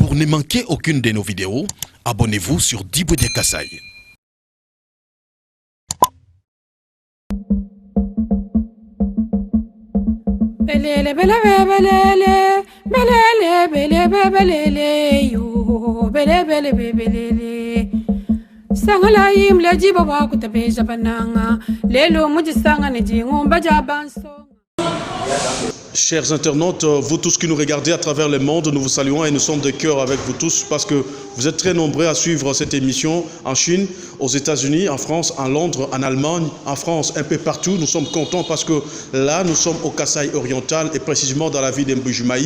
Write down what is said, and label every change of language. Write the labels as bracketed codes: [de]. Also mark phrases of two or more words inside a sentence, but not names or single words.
[fr] Pour ne manquer aucune de nos vidéos, abonnez-vous sur Diboudia Kasai. [lua] Belele belele belele belele belele belele yo belele belele sangala imle jiba wa kutabeja bananga lelo muji sanga ne jingomba jabanso. [fr] Chers internautes, vous tous qui nous regardez à travers le monde, nous vous saluons et nous sommes de cœur avec vous tous parce que vous êtes très nombreux à suivre cette émission en Chine, aux États-Unis, en France, en Londres, en Allemagne, en France, un peu partout. Nous sommes contents parce que là, nous sommes au Kasaï oriental et précisément dans la ville d'Mbuji-Mayi.